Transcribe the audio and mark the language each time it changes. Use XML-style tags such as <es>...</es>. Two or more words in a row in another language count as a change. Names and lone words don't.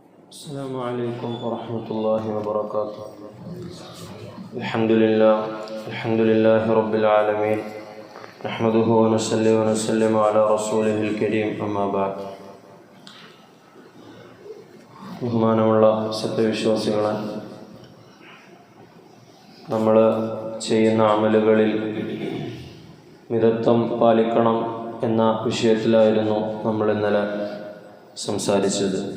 <ar>السلام عليكم ورحمة الله وبركاته. الحمد لله رب العالمين. نحمده ونصلي ونسلم على رسوله الكريم. أما بعد.</ar> <ml>ബഹുമാനമുള്ള സത്യവിശ്വാസികളെ, നമ്മൾ ചെയ്യുന്ന അമലുകളിൽ മിതത്വം പാലിക്കണം എന്ന വിഷയത്തിലായിരുന്നു നമ്മൾ ഇന്നലെ സംസാരിച്ചത്.</ml>